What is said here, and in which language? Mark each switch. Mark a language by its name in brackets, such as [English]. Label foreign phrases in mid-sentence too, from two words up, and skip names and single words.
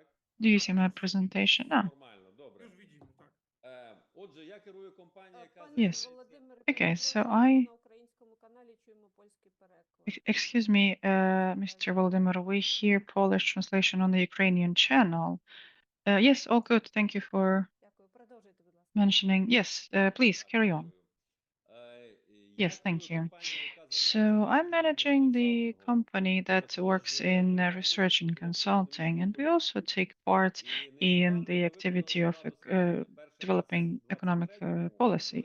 [English] Do you see my presentation now? [Ukrainian] Нормально, добре. [Polish] Już widzimy, tak. [Ukrainian] Отже, я керую компанією, яка [English] Yes. [Ukrainian] Володимир, [English] Okay, so [Ukrainian] перепрошую, [English] I- [Ukrainian] на українському каналі чуємо польський переклад. [English] Excuse me, Mr. Volodymyr, we hear Polish translation on the Ukrainian channel. Yes, all good. Thank you for [Ukrainian] Дякую. Продовжуйте, будь ласка. [English] mentioning. Yes, please carry on. Yes, thank you. So I'm managing the company that works in research and consulting, and we also take part in the activity of developing economic policy.